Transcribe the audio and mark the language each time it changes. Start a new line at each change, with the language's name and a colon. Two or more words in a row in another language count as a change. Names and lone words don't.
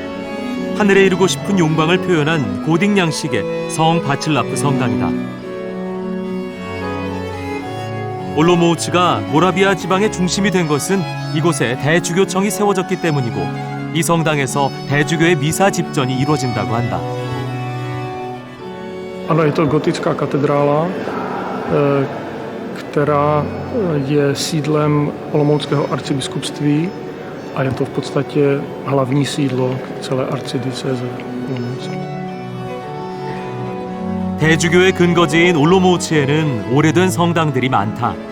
Korean: 하늘에 이루고 싶은 욕망을 표현한 고딕 양식의 성 바칠라프 성당이다. 올로모우츠가 모라비아 지방의 중심이 된 것은 이곳에 대주교청이 세워졌기 때문이고 이 성당에서 대주교의 미사 집전이 이루어진다고 한다.
Czech: Ano, je to gotická katedrála, která je sídlem Olomouckého arcibiskupství a je to v podstatě hlavní sídlo celé arcidiecéze Olomouc.
Korean: 대주교의 근거지인 올로모우츠에는 오래된 성당들이 많다.